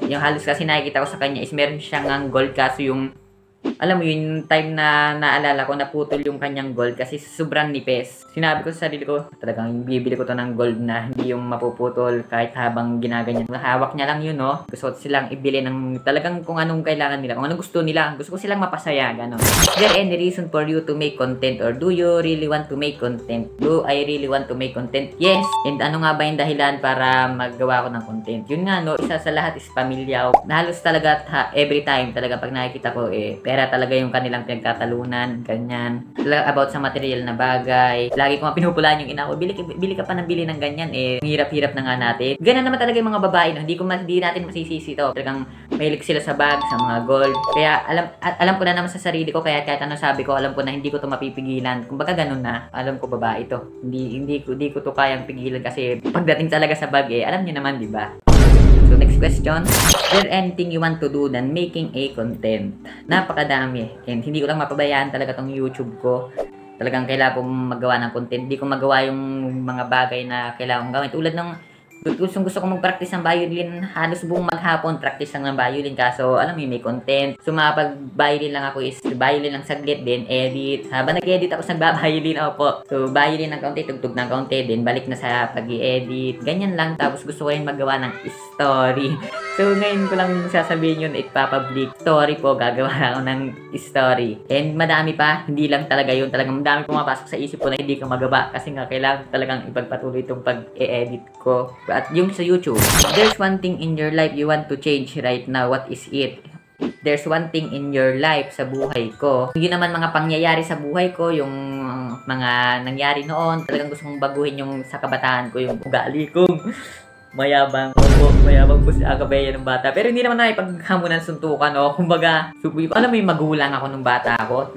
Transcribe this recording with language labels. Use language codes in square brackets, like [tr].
[tl] Yung halos kasi nakikita ko sa kanya is meron siyang ang gold kaso yung alam mo yun, time na naalala ko, naputol yung kanyang gold kasi sobrang nipis. Sinabi ko sa sarili ko, talagang bibili ko to ng gold na hindi yung mapuputol kahit habang ginaganyan. Hawak niya lang yun, no? Gusto ko silang ibili ng talagang kung anong kailangan nila, kung anong gusto nila. Gusto ko silang mapasaya, gano'n. [en] Is there any reason for you to make content or do you really want to make content? Do I really want to make content? [tl] Yes! And ano nga ba yung dahilan para maggawa ko ng content? Yun nga, no? Isa sa lahat is pamilya. Halos talaga every time talaga pag nakikita ko, pera talaga yung kanilang pinagkatalunan, ganyan. About sa material na bagay. Lagi ko nga pinupulaan yung ina ko, bili ka pa ng bili ng ganyan, hirap-hirap na nga natin. Ganyan naman talaga yung mga babae, no? Hindi natin masisisi to. Talagang mahilig sila sa bag, sa mga gold. Kaya alam ko na naman sa sarili ko, kaya kahit ano sabi ko, alam ko na hindi ko to mapipigilan. Kumbaga ganun na, alam ko babae to. Hindi ko to kayang pigilan kasi pagdating talaga sa bag, alam niyo naman, di ba? [en] So, next question. Is there anything you want to do than making a content? [tl] Napakadami. And hindi ko lang mapabayaan talaga tong YouTube ko. Talagang kailangan kong magawa ng content. Hindi ko magawa yung mga bagay na kailangan kong gawin. Tulad ng gusto ko mag-practice ng violin. Halos buong maghapon, practice lang ng violin. Kaso, alam mo may content. So, mapag-violin lang ako is violin lang saglit, then edit. Habang nag-edit ako sa violin ako po. So, violin ng kaunti, tugtog ng kaunti, then balik na sa pag-i-edit. Ganyan lang. Tapos, gusto ko rin magawa ng story. So, ngayon ko lang sasabihin yun, ipapublic story po, gagawa ako ng story. And madami pa, hindi lang talaga yun. Talagang madami pumapasok sa isip ko na hindi ko magawa. Kasi nga, kailangan talagang ipagpatuloy itong pag-e-edit ko. At yung sa YouTube, [en] there's one thing in your life you want to change right now, what is it? There's one thing in your life [tl] sa buhay ko. Yun naman mga pangyayari sa buhay ko, yung mga nangyari noon. Talagang gusto kong baguhin yung sa kabataan ko, yung ugali kong mayabang po si Agabea ng bata. Pero hindi naman na ipaghamunan suntukan, no? Kumbaga, alam mo yung magulang ako nung bata ako.